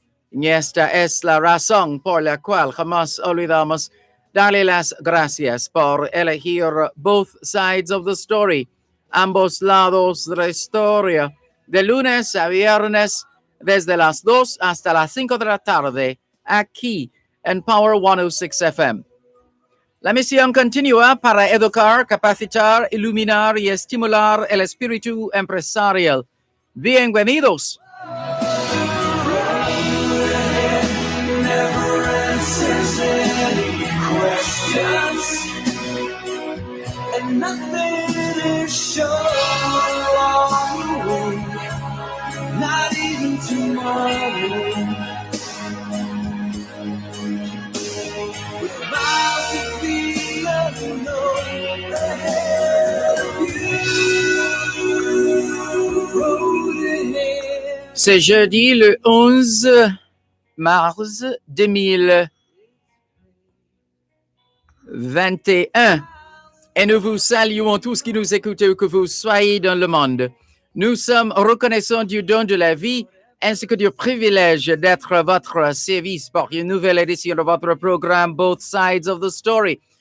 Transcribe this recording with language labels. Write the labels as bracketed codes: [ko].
[es] Y esta es la razón por la cual jamás olvidamos darle las gracias por elegir Both Sides of the Story, ambos lados de la historia, de lunes a viernes desde las 2 hasta las 5 de la tarde, aquí en Power 106 FM. La misión continúa para educar, capacitar, iluminar y estimular el espíritu empresarial. Bienvenidos. [en] Never answers any questions, and nothing is sure along the way, not even tomorrow. With miles of the unknown ahead of you, road ahead. [fr] C'est jeudi le 11 mars 2021 et nous vous saluons tous qui nous écoutez où que vous soyez dans le monde. Nous sommes reconnaissants du don de la vie ainsi que du privilège d'être à votre service pour une nouvelle édition de votre programme Both Sides of the Story.